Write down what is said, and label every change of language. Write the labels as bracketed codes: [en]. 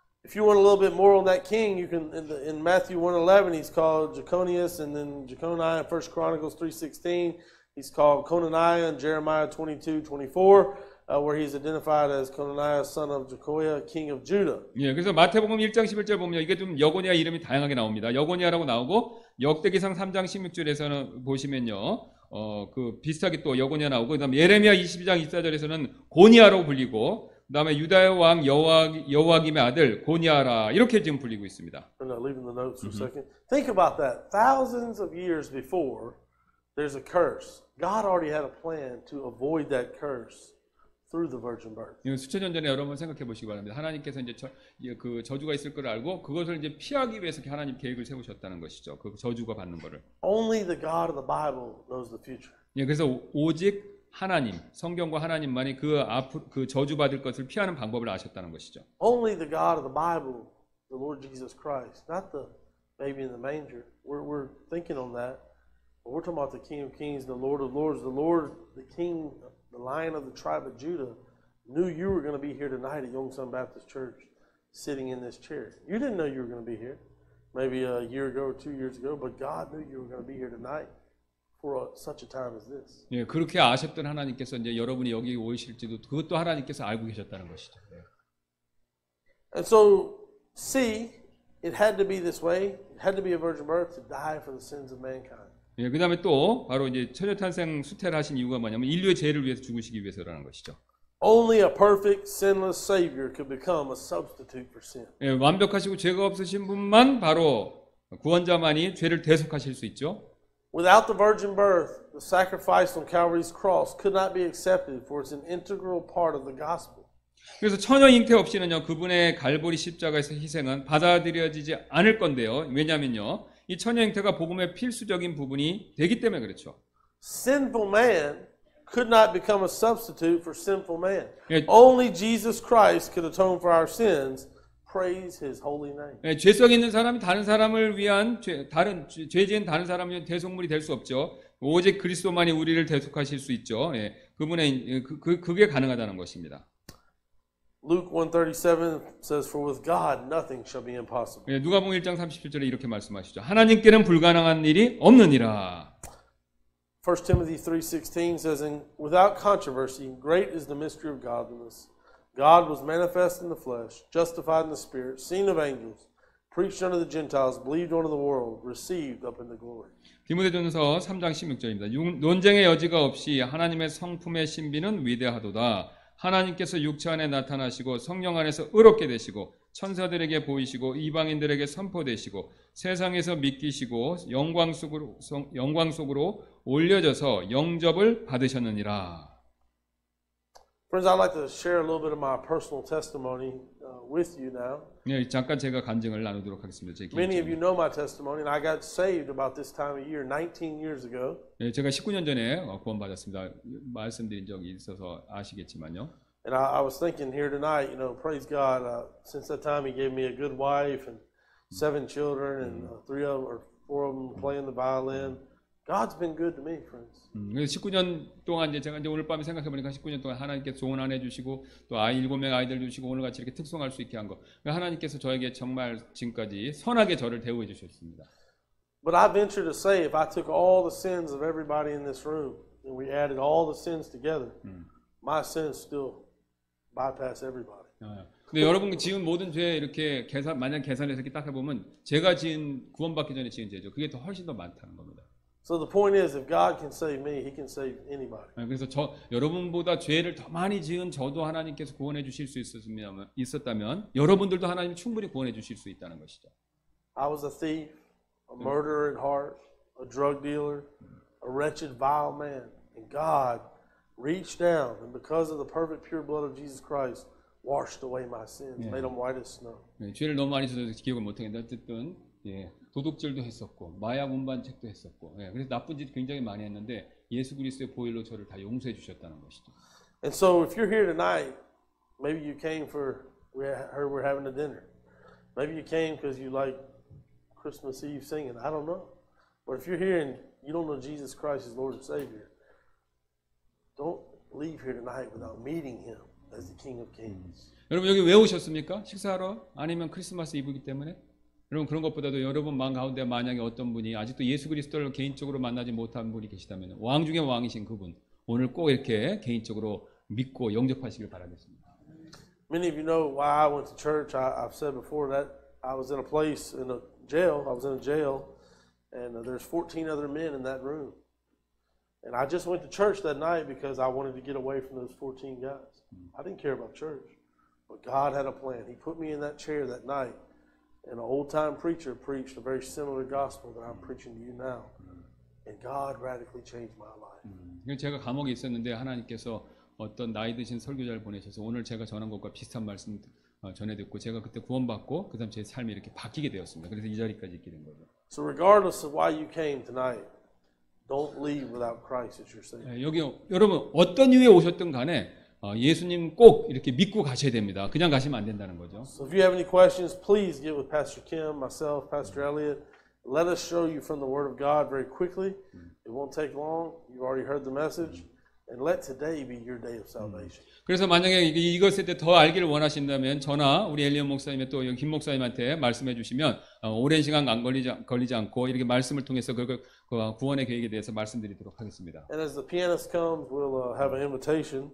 [en] If you want a little bit more on that king, you can in Matthew 1:11 he's called Jeconias, and then Jeconiah in 1 Chronicles 3:16 he's called Conaniah, and Jeremiah 22:24 where he's identified as Conaniah, son of Jehoiah, king of Judah. [ko] 예, 그래서 마태복음 1장 11절 보면 이게 좀 여고니아 이름이 다양하게 나옵니다. 여고니아라고 나오고 역대기상 3장 16절에서는 보시면요, 그 비슷하게 또 여고니아 나오고 그다음에 예레미야 22장 24절에서는 고니아라고 불리고. 그다음에 유다의 왕 여호와김의 아들 고니아라 이렇게 지금 불리고 있습니다. [en] I'm not leaving the notes for a second. Think about that. Thousands of years before there's a curse, God already had a plan to avoid that curse through the virgin birth. [ko] 수천 년 전에 여러분 생각해 보시기 바랍니다. 하나님께서 이제 그 저주가 있을 걸 알고 그것을 이제 피하기 위해서 하나님 계획을 세우셨다는 것이죠. 그 저주가 받는 거를. [en] Only the God of the Bible knows the future. [ko] 예, 그래서 오직 하나님, 성경과 하나님만이 그 저주받을 것을 피하는 방법을 아셨다는 것이죠. [en] Only the God of the Bible, the Lord Jesus Christ, not the baby in the manger. We're thinking on that. But we're talking about the King of Kings, the Lord of Lords. The Lord, the King, the Lion of the tribe of Judah, knew you were going to be here tonight at Yongsan Baptist Church, sitting in this chair. You didn't know you were going to be here, maybe a year ago or 2 years ago, but God knew you were going to be here tonight. For such a time as this. [ko] 예, 그렇게 아셨던 하나님께서 이제 여러분이 여기 오실지도 그것도 하나님께서 알고 계셨다는 것이죠. [en] And so, see, it had to be this way. It had to be a virgin birth to die for the sins of mankind. [ko] 예, 그다음에 또 바로 이제 처녀탄생 수태를 하신 이유가 뭐냐면 인류의 죄를 위해서 죽으시기 위해서라는 것이죠. [en] Only a perfect, sinless Savior could become a substitute for sin. [ko] 예, 완벽하시고 죄가 없으신 분만 바로 구원자만이 죄를 대속하실 수 있죠. [en] Without the virgin birth, the sacrifice on Calvary's cross could not be accepted, for it's an integral part of the gospel. [ko] 그래서 처녀 잉태 없이는요, 그분의 갈보리 십자가에서 희생은 받아들여지지 않을 건데요. 왜냐면요, 이 처녀 잉태가 복음의 필수적인 부분이 되기 때문에 그렇죠. [en] Sinful man could not become a substitute for sinful man. [ko] 예. [en] Only Jesus Christ could atone for our sins. Praise his holy name. [ko] 예, 죄성 있는 사람이 다른 사람을 위한 죄 지은 다른 사람을 위한 대속물이 될 수 없죠. 오직 그리스도만이 우리를 대속하실 수 있죠. 예, 그분의 그게 가능하다는 것입니다. [en] Luke 1:37 says, "For with God nothing shall be impossible." [ko] 예, 누가복음 1장 37절에 이렇게 말씀하시죠. 하나님께는 불가능한 일이 없느니라. [en] 1 Timothy 3:16 says, "And without controversy, great is the mystery of godliness. God was manifest in the flesh, justified in the spirit, seen of angels, preached unto the Gentiles, believed unto the world, received up into glory." [ko] 디모데전서 3장 16절입니다. 논쟁의 여지가 없이 하나님의 성품의 신비는 위대하도다. 하나님께서 육체 안에 나타나시고 성령 안에서 의롭게 되시고 천사들에게 보이시고 이방인들에게 선포되시고 세상에서 믿기시고 영광 속으로 올려져서 영접을 받으셨느니라. [en] Friends, I'd like to share a little bit of my personal testimony with you now. [ko] 네, 잠깐 제가 간증을 나누도록 하겠습니다. 제 [en] Many of you [ko] 개인적인. [en] know my testimony, and I got saved about this time of year 19 years ago. [ko] 네, 제가 19년 전에 구원받았습니다. 말씀드린 적이 있어서 아시겠지만요. [en] And I was thinking here tonight, praise God, since that time He gave me a good wife and 7 children, and 3 of them or 4 of them playing the violin. God's been good to me, friends. [ko] 그래서 19년 동안 제가 오늘 밤에 생각해 보니까 19년 동안 하나님께서 좋은 아내 주시고 또 아이 7명 아이들 주시고 오늘 같이 이렇게 특송할 수 있게 한 거. 하나님께서 저에게 정말 지금까지 선하게 저를 대우해 주셨습니다. [en] But I venture to say, if I took all the sins of everybody in this room and we added all the sins together, my sins still bypass everybody. [ko] 근데 여러분 지은 모든 죄 이렇게 만약 계산해서 이렇게 딱 해보면 제가 지은 구원받기 전에 지은 죄죠. 그게 더 훨씬 더 많다는 겁니다. [en] So the point is, if God can save me, He can save anybody. [ko] 그래서 여러분보다 죄를 더 많이 지은 저도 하나님께서 구원해 주실 수 있었다면 여러분들도 하나님 충분히 구원해 주실 수 있다는 것이죠. [en] I was a thief, a murderer at heart, a drug dealer, a wretched, vile man. And God reached down, and because of the perfect, pure blood of Jesus Christ, washed away my sins, made them white as snow. [ko] 죄를 너무 많이 져서 기억을 못하겠는데 어쨌든 도둑질도 했었고 마약 운반책도 했었고 그래서 나쁜 짓 굉장히 많이 했는데 예수 그리스도의 보혈로 저를 다 용서해 주셨다는 것이죠. [en] And so if you're here tonight, maybe you came for, we heard we're having a dinner. Maybe you came because you like Christmas Eve singing. I don't know. But if you're here and you don't know Jesus Christ as Lord and Savior, don't leave here tonight without meeting Him as the King of Kings. [ko] 여러분 여기 왜 오셨습니까? 식사하러? 아니면 크리스마스 이브이기 때문에? 여러분 그런 것보다도 여러분 마음 가운데 만약에 어떤 분이 아직도 예수 그리스도를 개인적으로 만나지 못한 분이 계시다면 왕 중에 왕이신 그분 오늘 꼭 이렇게 개인적으로 믿고 영접하시길 바라겠습니다. [en] Many of you know why I went to church. I've said before that I was in a place in a jail. I was in a jail, and there's 14 other men in that room. And I just went to church that night because I wanted to get away from those 14 guys. I didn't care about church, but God had a plan. He put me in that chair that night. And an old-time preacher preached a very similar gospel that I'm preaching to you now. And God radically changed my life. [ko] 제가 감옥에 있었는데 하나님께서 어떤 나이 드신 설교자를 보내셔서 오늘 제가 전한 것과 비슷한 말씀 전해 듣고 제가 그때 구원받고 그다음 제 삶이 이렇게 바뀌게 되었습니다. 그래서 이 자리까지 있게 된 거죠. [en] So regardless of why you came tonight, don't leave without Christ as your Savior. [ko] 여기 여러분 어떤 이유에 오셨든 간에 예수님 꼭 이렇게 믿고 가셔야 됩니다. 그냥 가시면 안 된다는 거죠. [en] So if you have any questions, please get with Pastor Kim, myself, Pastor Elliott. Let us show you from the Word of God very quickly. It won't take long. You've already heard the message. And let today be your day of salvation. [ko] 그래서 만약에 이것에 대해 더 알기를 원하신다면 저나 우리 엘리엇 목사님의 또 김 목사님한테 말씀해 주시면 오랜 시간 안 걸리지 않고 이렇게 말씀을 통해서 그 구원의 계획에 대해서 말씀드리도록 하겠습니다. [en] And as the pianist comes, we'll have an invitation.